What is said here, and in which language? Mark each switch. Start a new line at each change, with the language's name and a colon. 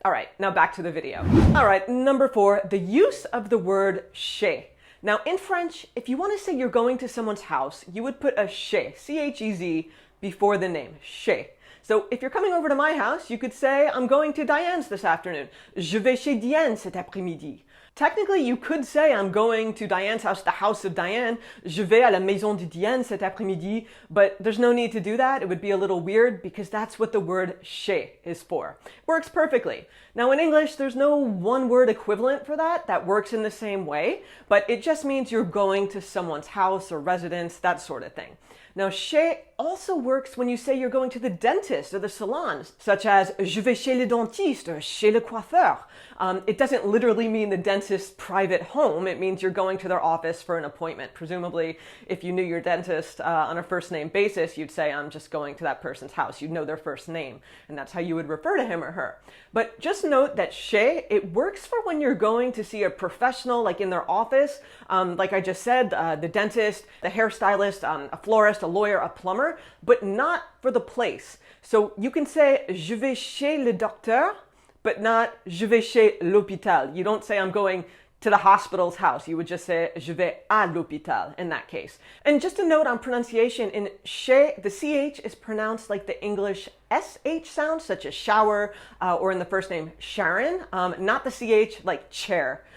English: All right, now back to the video. All right, number 4, the use of the word Shay. Now in French, if you want to say you're going to someone's house, you would put a Shay, C-H-E-Z, before the name, Shay. So if you're coming over to my house, you could say, I'm going to Diane's this afternoon.
French: Je vais chez Diane cet après-midi.
English: Technically, you could say, I'm going to Diane's house, the house of Diane.
French: Je vais à la maison de Diane cet après-midi.
English: But there's no need to do that. It would be a little weird because that's what the word chez is for. Works perfectly. Now in English, there's no one word equivalent for that works in the same way, but it just means you're going to someone's house or residence, that sort of thing. Now, chez also works when you say you're going to the dentist or the salon, such as
French: je vais chez le dentiste
English: or
French: chez le coiffeur.
English: It doesn't literally mean the dentist's private home. It means you're going to their office for an appointment. Presumably, if you knew your dentist on a first name basis, you'd say, I'm just going to that person's house. You'd know their first name, and that's how you would refer to him or her. But just note that chez, it works for when you're going to see a professional, like in their office, like I just said, the dentist, the hairstylist, a florist, a lawyer, a plumber, but not for the place. So you can say
French: je vais chez le docteur,
English: but not
French: je vais chez l'hôpital.
English: You don't say I'm going to the hospital's house. You would just say
French: je vais à l'hôpital
English: in that case. And just a note on pronunciation, in chez, the CH is pronounced like the English SH sound, such as shower, or in the first name Sharon, not the CH like chair.